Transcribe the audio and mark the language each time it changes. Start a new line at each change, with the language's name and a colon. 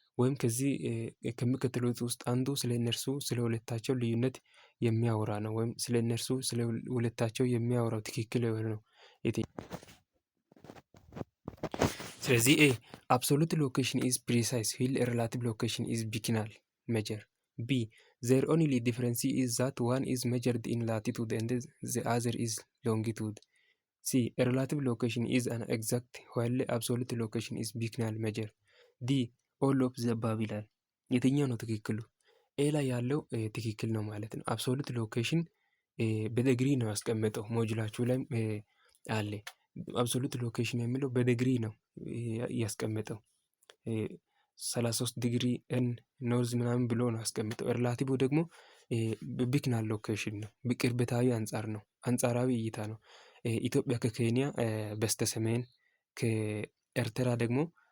Amharic: ወይም ከዚህ ከሚከተሉት ውስጥ አንዱ ስለ እነርሱ ስለ ሁለታቸው ልዩነት የሚያወራ ነው። ወይም ስለ እነርሱ ስለ ሁለታቸው የሚያወራው ትክክል የሆነ ነው። ስለዚህ
English: absolute location is precise while relative location is beginner measure. B. Their only difference is that one is measured in latitude and the other is longitude. C. Relative location is an exact while absolute location is beginner measure. D. all of the above
Amharic: ይላል። የትኛው ነው ትክክሉ? ኤ ላይ ያለው ትክክል ነው ማለት ነው። አብሶሉት ሎኬሽን በዲግሪ ነው ያስቀመጠው። ሞጁላችሁ ላይ አለ። አብሶሉት ሎኬሽን የሚለው በዲግሪ ነው ያስቀመጠው። 33 ዲግሪ ኤን ኖርዝ ምናምን ብሎ ነው ያስቀመጠው። ሪላቲቭ ደግሞ ቢግናል ሎኬሽን ነው። በቅርበታዊ አንጻር ነው። አንጻራዊ እይታ ነው። ኢትዮጵያ ከኬንያ በስተ ሰሜን ከኤርትራ ደግሞ